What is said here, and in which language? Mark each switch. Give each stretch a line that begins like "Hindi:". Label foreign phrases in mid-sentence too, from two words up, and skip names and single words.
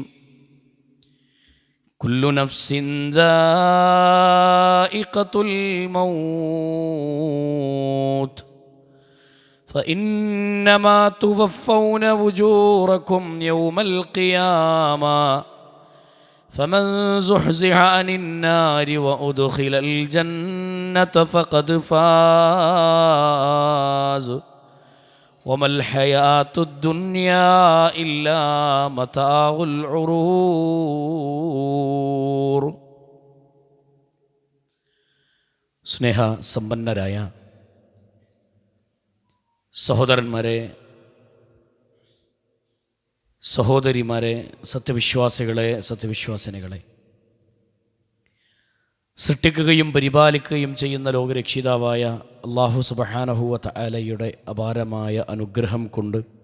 Arabic: كل نفس ذائقة الموت، فإنما توفون أجوركم يوم القيامة، فمن زحزح عن النار وأدخل الجنة فقد فاز، وما الحياة الدنيا إلا متاع الغرور.
Malayalam: സ്നേഹ സമ്പന്നരായ സഹോദരന്മാരെ, സഹോദരിമാരെ, സത്യവിശ്വാസികളെ, സത്യവിശ്വാസിനികളെ, സൃഷ്ടിക്കുകയും പരിപാലിക്കുകയും ചെയ്യുന്ന ലോകരക്ഷിതാവായ
Arabic: الله سبحانه وتعالى
Malayalam: അപാരമായ അനുഗ്രഹം കൊണ്ട്